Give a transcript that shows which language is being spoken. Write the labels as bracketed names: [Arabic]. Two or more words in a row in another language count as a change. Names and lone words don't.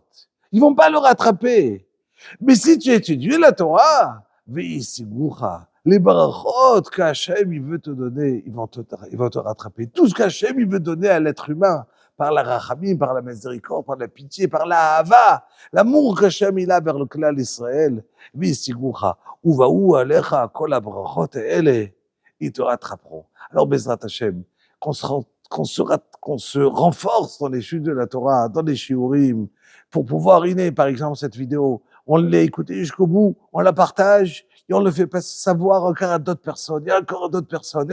[French] Ils vont pas le rattraper. Mais si tu étudies la Torah, les brachot qu'Hachem il veut te donner, ils vont te rattraper. Tout ce qu'Hachem il veut donner à l'être humain, par la rachamim, par la miséricorde, par la pitié, par la hava, l'amour qu'Hachem il a vers le clan Israël, [Hebrew] ובאו עליך כל הברכות האלה, [French] ils te rattraperont. Alors, [Hebrew] בעזרת השם, [French] qu'on se renforce dans les chutes de la Torah, dans les shiurim, pour pouvoir inner, par exemple, cette vidéo, on l'a écoutée jusqu'au bout, on la partage, et on le fait savoir encore à d'autres personnes, et encore à d'autres personnes.